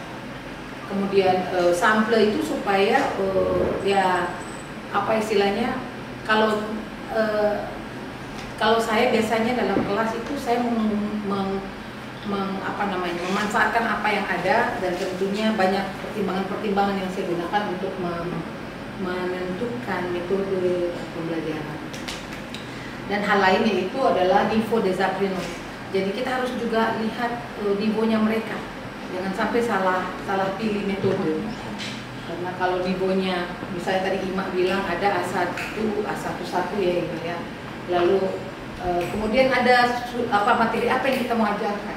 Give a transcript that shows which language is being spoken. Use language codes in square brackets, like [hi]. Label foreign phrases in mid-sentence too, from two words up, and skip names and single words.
[id] Kemudian sample itu supaya ya apa istilahnya, kalau saya biasanya dalam kelas itu saya memanfaatkan apa yang ada, dan tentunya banyak pertimbangan-pertimbangan yang saya gunakan untuk menentukan metode pembelajaran. Dan hal lainnya itu adalah [fr] niveau des apprenants. [id] Jadi kita harus juga lihat nivonya mereka. Jangan sampai salah pilih metode. Karena kalau nivonya, misalnya tadi Ima bilang ada A1, A11 ya gitu ya. Lalu kemudian ada materi apa yang kita mau ajarkan.